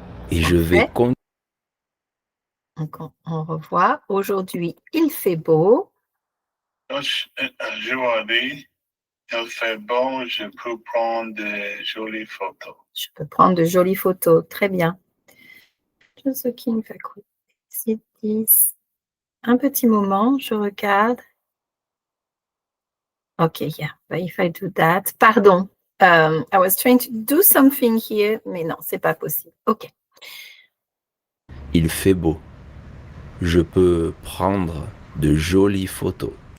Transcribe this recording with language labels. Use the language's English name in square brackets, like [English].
[French] Et je vais continuer. Donc, on revoit. Aujourd'hui, il fait beau. Aujourd'hui, il fait beau. Je peux prendre de jolies photos. Je peux prendre de jolies photos. Très bien. [English] Just looking if I could see this. [French] Un petit moment, je regarde. [English] Ok, yeah. But if I do that. Pardon. I was trying to do something here, [French] mais non, c'est pas possible. [English] Ok. [French] Il fait beau. Je peux prendre de jolies photos.